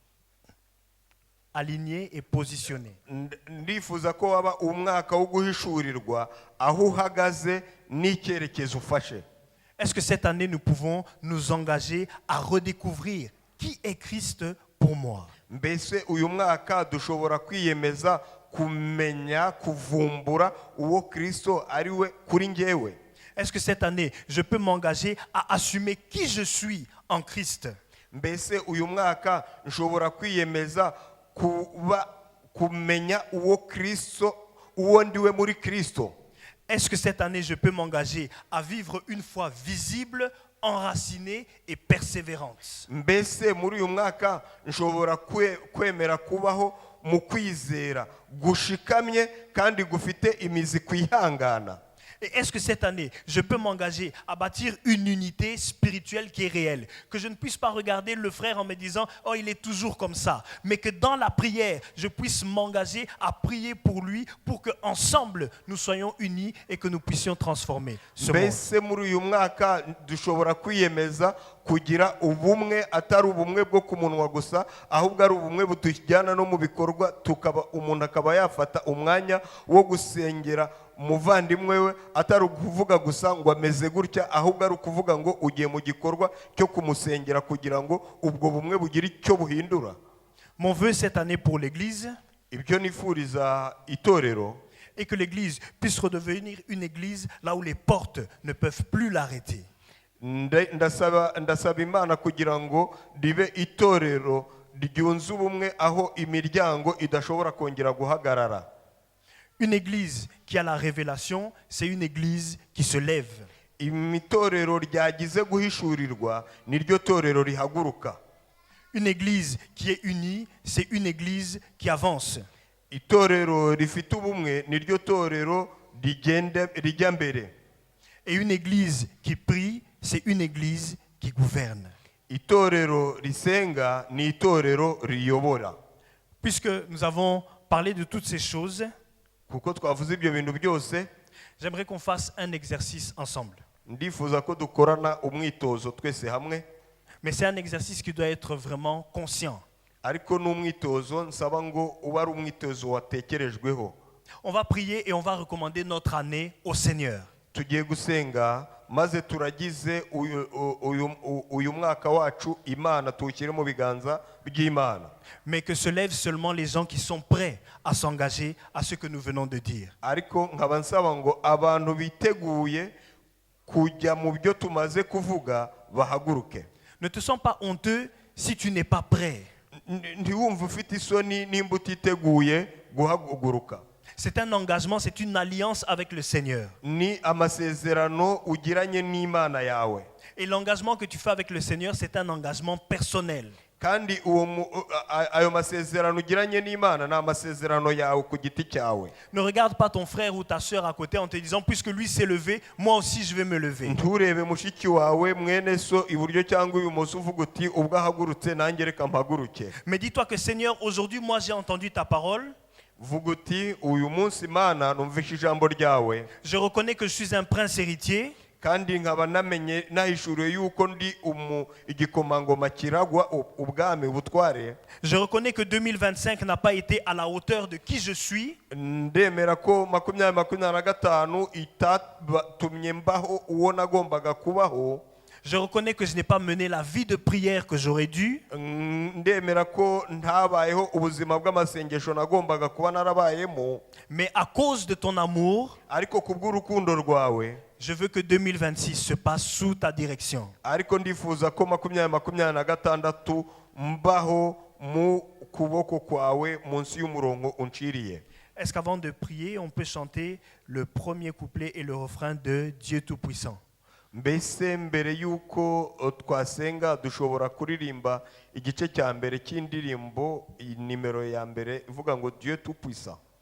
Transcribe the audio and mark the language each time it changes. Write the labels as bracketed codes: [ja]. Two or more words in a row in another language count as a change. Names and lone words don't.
[fr] Aligné et positionné. [rw] ndifuza ko waba umwaka wo guhishurirwa aho uhagaze n'icyerekezo ufashe. [fr] Est-ce que cette année, nous pouvons nous engager à redécouvrir qui est Christ pour moi? [rw] Mbese uyu mwaka dushobora kwiyemeza kumenya, kuvumbura uwo Kristo ari we kuri njyewe? [fr] Est-ce que cette année, je peux m'engager à assumer qui je suis en Christ? [rw] Mbese uyu mwaka nshobora kwiyemeza kumenya uwo Kristo, uwo ndiwe muri Kristo? [fr] Est-ce que cette année, je peux m'engager à vivre une foi visible, enracinée et persévérante? [rw] Mbese muri uyu mwaka nshobora kwemera kubaho mu kwizera gushikamye kandi gufite imizi kwihangana? [fr] Et est-ce que cette année, je peux m'engager à bâtir une unité spirituelle qui est réelle? Que je ne puisse pas regarder le frère en me disant « Oh, il est toujours comme ça ». Mais que dans la prière, je puisse m'engager à prier pour lui, pour qu'ensemble, nous soyons unis et que nous puissions transformer ce monde. [rw] Mbese muri uyu mwaka dushobora kwiyemeza kugira ubumwe, atari ubumwe bwo ku munwa gusa, ahubwo ari ubumwe butujyana no mu bikorwa, umuntu akaba yafata umwanya wo gusengera umuvandimwe we, atari ukuvuga gusa ngo ameze gutya, ahubwo ari ukuvuga ngo ugiye mu gikorwa cyo kumusengera kugira ngo ubwo bumwe bugire icyo buhindura. [fr] Mon vœu cette année pour l'Église, [rw] ibyo nifuriza itorero, [fr] et que l'Église puisse redevenir une Église là où les portes ne peuvent plus l'arrêter. [rw] ndasaba Imana kugira ngo ribe itorero ryunze ubumwe aho imiryango idashobora kongera guhagarara. [fr] Une église qui a la révélation, c'est une église qui se lève. [rw] Imitorero ryagize guhishurirwa niryo torero rihaguruka. [fr] Une église qui est unie, c'est une église qui avance. [rw] Itorero rifite ubumwe niryo torero rijya mbere. [fr] Et une église qui prie, c'est une église qui gouverne. [rw] Itorero risenga ni itorero riyobora. [fr] Puisque nous avons parlé de toutes ces choses, [rw] kuko twavuze ibyo bintu byose, [fr] j'aimerais qu'on fasse un exercice ensemble. [rw] Ndifuza ko dukorana umwitozo twese hamwe. [fr] Mais c'est un exercice qui doit être vraiment conscient. [rw] Ariko n'umwitozo nsaba ngo uba ari umwitozo watekerejweho. [fr] On va prier et on va recommander notre année au Seigneur. [rw] Tugiye gusenga maze turagize uyu mwaka wacu Imana tuwushyire mu biganza by'Imana. [fr] Mais que se lèvent seulement les gens qui sont prêts à s'engager à ce que nous venons de dire. [rw] Ariko nkaba nsaba ngo abantu biteguye kujya mu byo tumaze kuvuga bahaguruke. [fr] Ne te sens pas honteux si tu n'es pas prêt. [rw] Ntiwumve ufite isoni nimba utiteguye guhaguruka. [fr] C'est un engagement, c'est une alliance avec le Seigneur. [rw] Ni amasezerano ugiranye n'Imana yawe. [fr] Et l'engagement que tu fais avec le Seigneur, c'est un engagement personnel. [rw] Kandi ayo masezerano ugiranye n'Imana ni amasezerano yawe ku giti cyawe. [fr] Ne regarde pas ton frère ou ta sœur à côté en te disant puisque lui s'est levé, moi aussi je vais me lever. [rw] Nturebe mushiki wawe mwene so iburyo cyangwa ibumoso uvuga uti ubwo ahagurutse nanjye reka mpaguruke. [fr] Mais dis-toi que Seigneur, aujourd'hui moi j'ai entendu ta parole. [rw] Vuga uti uyu munsi Imana numvishe ijambo ryawe. [fr] Je reconnais que je suis un prince héritier. [rw] Kandi nkaba namenye nahishuriwe yuko ndi igikomangoma kiragwa ubwami butware. [fr] Je reconnais que 2025 n'a pas été à la hauteur de qui je suis. [rw] Ndemera ko 2025 itatumye mbaho uwo nagombaga kubaho. [fr] Je reconnais que je n'ai pas mené la vie de prière que j'aurais dû. [rw] Ndemera ko ntabayeho ubuzima bw'amasengesho nagombaga kuba narabayemo. [fr] Mais à cause de ton amour, [rw] ariko kubw'urukundo rwawe, [fr] je veux que 2026 se passe sous ta direction. [rw] Ariko ndifuza ko 2026 mbaho mu kuboko kwawe munsi y'umurongo unciriye. [fr] Est-ce qu'avant de prier, on peut chanter le premier couplet et le refrain de Dieu Tout-Puissant? [rw] Mbese mbere yuko twasenga dushobora kuririmba igice cya mbere cy'indirimbo nimero ya mbere ivuga ngo Dieu Tout-Puissant.